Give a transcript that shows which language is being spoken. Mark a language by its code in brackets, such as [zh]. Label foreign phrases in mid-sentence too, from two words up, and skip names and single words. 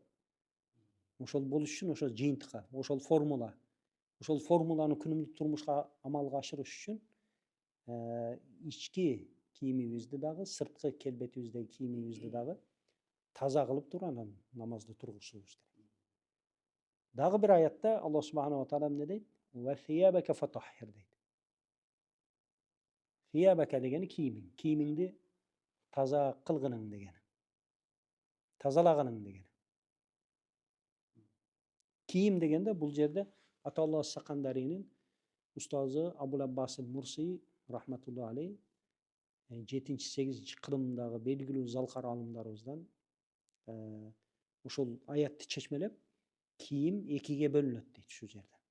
[ky] Ошол болуш үчүн ошол жыйынтыкка, ошол формуланы күнүмдүк турмушка амалга ашырыш үчүн ички кийимибизди дагы, сырткы келбетибиздеги кийимибизди дагы таза кылып туруп анан намазды тургузушубуз керек. Дагы бир аятта [ar] الله سبحانه وتعالى [ky] эмне дейт? [ar] وثيابك فطهر [ky] дейт. Сиябака дегени кийимиң, кийимиңди таза кылгының дегени. Тазалагының дегени. Кийим дегенде бул жерде Аталла Сакандаринин устазы Абул Аббас Мурси [ar] رحمة الله عليه [ky] 7-8 кылымдагы белгилүү залкар алымдарыбыздан ушул аятты чечмелеп, кийим экиге бөлүнөт дейт ушул жерде.